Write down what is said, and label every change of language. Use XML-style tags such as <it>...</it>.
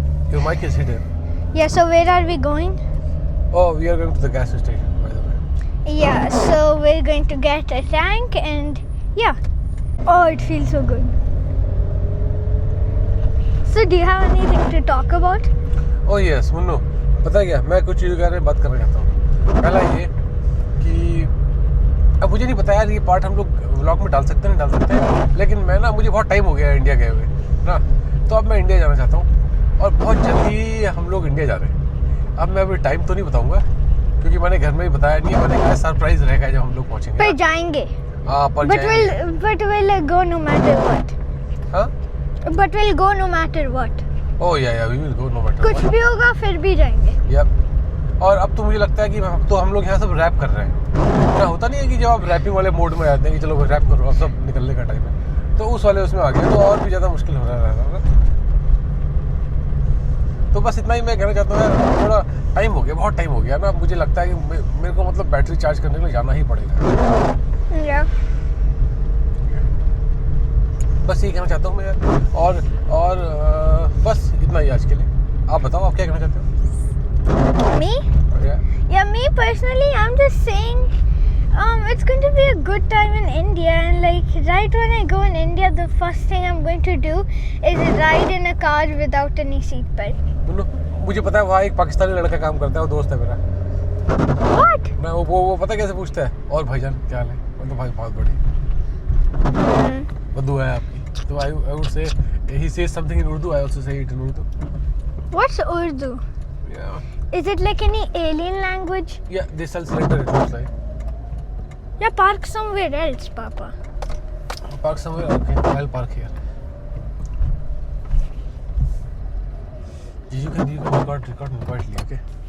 <en>Your mic is hidden. Yeah, so where are we going? Oh, we are going to the gas station, by the way. Yeah, so we're going to get a tank and yeah. Oh, it feels so good. So do you have anything to talk about? Oh yes,</en> <hi>Munnu, पता है क्या, मैं कुछ चीज़ों के बारे में बात करना चाहता हूँ. पहला ये कि अब मुझे नहीं पता यार, ये पार्ट हम लोग व्लॉग में डाल सकते हैं, नहीं डाल सकते हैं, लेकिन मैं ना, मुझे बहुत टाइम हो गया है इंडिया गए हुए ना, तो अब मैं इंडिया जाना चाहता हूँ और बहुत जल्दी हम लोग इंडिया जा रहे हैं. अब मैं अभी टाइम तो नहीं बताऊँगा क्योंकि मैंने घर में ही बताया नहीं है, मैंने कहा सरप्राइज रहेगा जब हम लोग पहुँचेंगे. पर जाएंगे. हाँ, पर जाएंगे.</hi> <en>But we'll go no matter what.</en> <hi>हाँ?</hi> <en>But we'll go no matter what. Oh yeah, we will go no matter</en> <hi>कुछ</hi> <en>what.</en> <hi>भी होगा फिर भी जाएंगे.</hi> <en>Yep.</en> <hi>और अब तो मुझे लगता है कि अब तो हम लोग यहाँ सब रैप कर रहे हैं ना. होता नहीं है कि जब आप रैपिंग वाले मोड में आते हैं कि चलो रैप करो, अब सब निकलने का टाइम है, तो उस वाले उसमें आ गया, तो और भी ज़्यादा मुश्किल हो रहा है. तो बस इतना ही मैं कहना चाहता हूँ यार, थोड़ा टाइम हो गया, बहुत टाइम हो गया ना. मुझे लगता है कि मेरे को मतलब बैटरी चार्ज करने के लिए जाना ही पड़ेगा.</hi> <en>Yeah.</en> <hi>बस यही कहना चाहता हूँ मैं यार. और बस इतना ही आज के लिए. आप बताओ, आप क्या कहना चाहते हो?</hi> <en>Me? Yeah. Yeah, me personally, I'm just saying, it's going to be a good time in India, and like right when I go in India, the first thing I'm going to do is ride in a car without any seat belt.</en> <hi>मुझे पता है वहाँ एक पाकिस्तानी लड़का काम करता है, वो दोस्त है मेरा.</hi> <en>What?</en> <hi>मैं वो पता कैसे पूछता है, और भाईजान क्या हाल है, मतलब भाई बहुत बड़ी उर्दू है आपकी, तो</hi> <en>I would say he says something in Urdu, I also say it in Urdu. What's Urdu? Yeah. Is it like any alien language? Yeah, they sell cylinder, it looks like. Yeah, park somewhere else, Papa. Park somewhere, okay, I'll park here. You can record quietly, okay?</en>